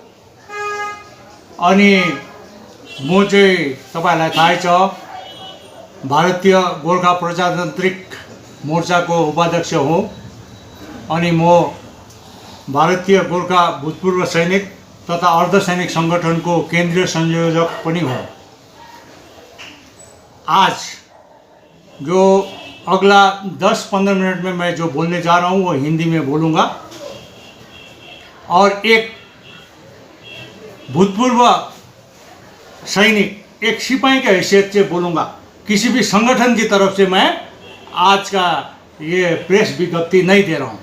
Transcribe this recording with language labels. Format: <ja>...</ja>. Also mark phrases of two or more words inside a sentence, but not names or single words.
<ne>अनि म चाहिँ तपाईलाई थाहै छ, भारतीय गोर्खा प्रजातान्त्रिक मोर्चाको उपाध्यक्ष हो अनि म भारतीय गोर्खा भूतपूर्व सैनिक तथा अर्धसैनिक संगठनको केंद्रीय संयोजक पनि हो।</ne> <hi>आज जो अगला 10-15 मिनट में मैं जो बोलने जा रहा हूँ वो हिंदी में बोलूँगा और एक भूतपूर्व सैनिक, एक सिपाही के हैसियत से बोलूँगा। किसी भी संगठन की तरफ से मैं आज का ये प्रेस विज्ञप्ति नहीं दे रहा हूँ।</hi>